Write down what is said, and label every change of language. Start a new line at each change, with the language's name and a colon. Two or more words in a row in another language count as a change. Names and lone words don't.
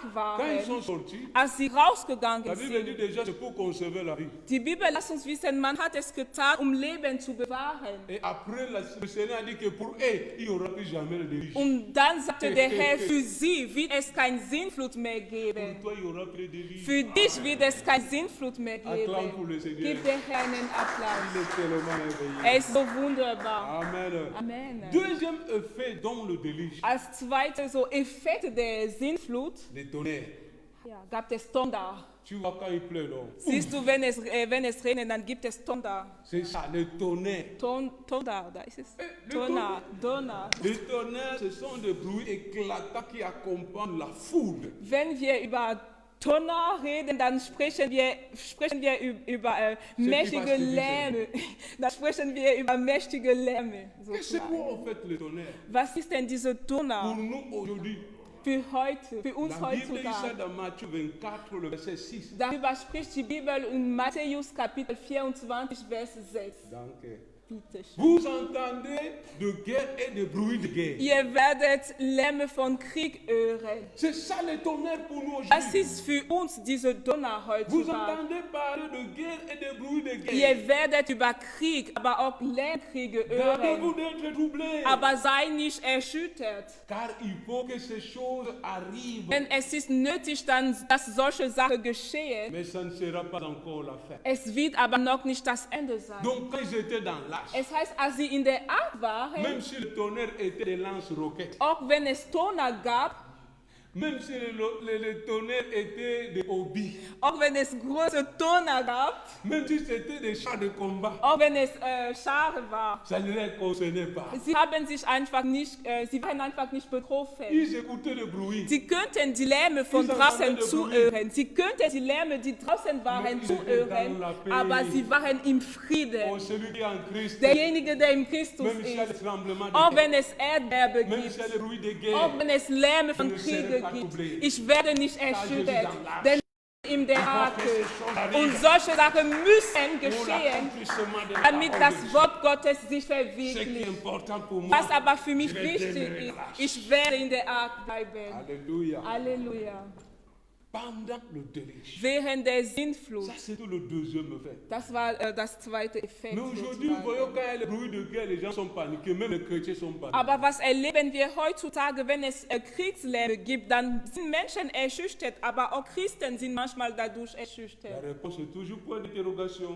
French: quand ils sont
German: waren,
French: sortis,
German: als sie
French: la
German: rausgegangen
French: Bible dit
German: sind,
French: déjà c'est pour conserver la vie.
German: die Bibel lässt uns wissen, man hat es getan, um Leben zu bewahren.
French: Et après, le Seigneur a dit que pour eux, il n'y aura plus jamais de déluge.
German: Und dann sagte der Herr, für sie wird es kein Sinnflut mehr
French: Pour
German: geben.
French: toi, il n'y aura plus de déluge.
German: Für dich wird es kein Sinnflut mehr
French: Acclame pour
German: geben.
French: le Seigneur.
German: Gib der Herr einen
French: Il
German: Applaus.
French: est tellement merveilleux.
German: Er ist so wunderbar.
French: Amen.
German: Amen.
French: Deuxième effet dans le déluge,
German: Als zweiter so Effekt der Sinnflut
French: les tonnerres.
German: gab es Thunder.
French: Tu vois quand il pleut, non?
German: Siehst du, wenn es regnet, dann gibt es Thunder.
French: C'est ça, les tonnerres.
German: Thunder, da ist es.
French: le
German: Donner.
French: Les tonnerres, ce sont des bruits éclatants qui accompagnent la foudre.
German: Wenn wir über Donner reden, dann sprechen wir über mächtige was du Lärme. Dann sprechen wir über mächtige Lärme.
French: Et c'est quoi en fait le tonnerre?
German: Was ist denn diese
French: Pour
German: Donner
French: nous aujourd'hui,
German: für heute, für uns
French: la Bible dit ça
German: heutzutage?
French: dans Matthieu 24, le verset 6.
German: Darüber spricht die Bibel in Matthäus Kapitel 24, Vers 6. Danke. Bitte schön.
French: Vous entendez de guerre et de bruit de guerre.
German: Ihr werdet Lärme von Krieg hören.
French: C'est ça le tonnerre pour nous
German: Das
French: aujourd'hui.
German: ist für uns diese Donner
French: Vous
German: heutzutage.
French: entendez parler de guerre et de bruit de guerre.
German: Ihr werdet über Krieg, aber auch Lärmkriege hören.
French: Gardez-vous d'être troublés.
German: Aber sei nicht erschüttert.
French: Car il faut que ces choses arrivent.
German: Denn es ist nötig, dann, dass solche Sachen geschehen.
French: Mais ça ne sera pas encore la fin.
German: Es wird aber noch nicht das Ende sein.
French: Donc quand ils étaient dans l'arche,
German: Es heißt, als sie in der Ark waren,
French: même si le tonnerre était des lance-roquettes,
German: auch wenn es Donner gab,
French: même si le tonnerre était des hobbies,
German: auch wenn es große Donner gab,
French: même si c'était des chars de combat,
German: auch wenn es Schare war,
French: ça ne les concernait pas.
German: sie waren einfach nicht betroffen.
French: Ils écoutaient le bruit.
German: Sie könnten die Lärme von draußen zuhören. Sie könnten die Lärme, die draußen waren, zuhören. Aber sie waren im Frieden.
French: Oh, celui qui est en Christ,
German: Derjenige, der im Christus
French: même s'il y a
German: ist,
French: des tremblements
German: auch
French: de
German: wenn
French: terre,
German: es Erdbeben
French: même
German: gibt,
French: s'il y a des bruits de
German: auch
French: guerre,
German: wenn es Lärme von
French: Je ne
German: Kriege
French: serai pas
German: gibt,
French: troublé.
German: ich werde nicht erschüttert,
French: dans l'arche.
German: denn in der Arke. Und solche Sachen müssen geschehen, damit das Wort Gottes sich
French: Ce qui est
German: verwirklicht.
French: important pour moi,
German: Was aber für mich
French: je vais
German: wichtig
French: demeurer
German: ist,
French: l'arche.
German: ich werde in der Ark bleiben.
French: Alléluia.
German: Halleluja.
French: Pendant le déluge.
German: Während der Sintflut.
French: Ça, c'est le deuxième effet.
German: Das war das zweite Effekt.
French: Mais aujourd'hui, vous voyez, quand il y a le bruit de guerre, les gens sont paniqués, même les chrétiens sont paniqués.
German: Aber was erleben wir heutzutage, wenn es Kriegslärme gibt, dann sind Menschen erschüttert, aber auch Christen sind manchmal dadurch
French: La
German: erschüttert.
French: réponse est toujours point d'interrogation.